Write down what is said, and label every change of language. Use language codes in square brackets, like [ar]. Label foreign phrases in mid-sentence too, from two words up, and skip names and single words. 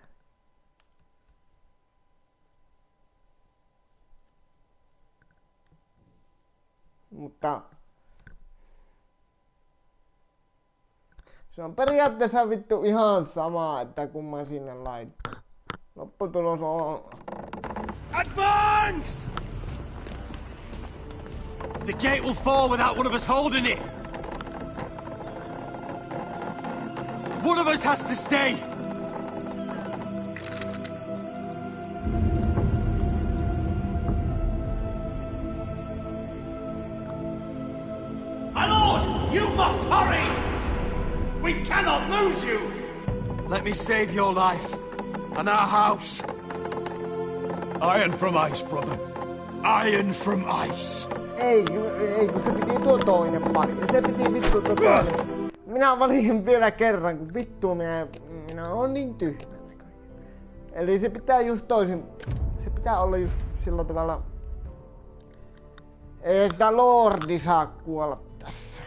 [fi] Mutta se on periaatteessa vittu ihan sama, että kun mä sinne laittaa. Lopputulos on... [en] Advance! The gate will fall without one of us holding it. One of us has to stay. My lord, you must hurry! We cannot lose you! Let me save your life and our house. Iron from ice, brother. Iron from ice. [fi] Ei, kun se piti tuo toinen pali. Se piti vittu tuo toinen. Minä valin vielä kerran, kun vittu minä oon niin tyhmä. Eli se pitää just toisin. Se pitää olla just sillä tavalla. Ei sitä Lordi saa kuolla tässä.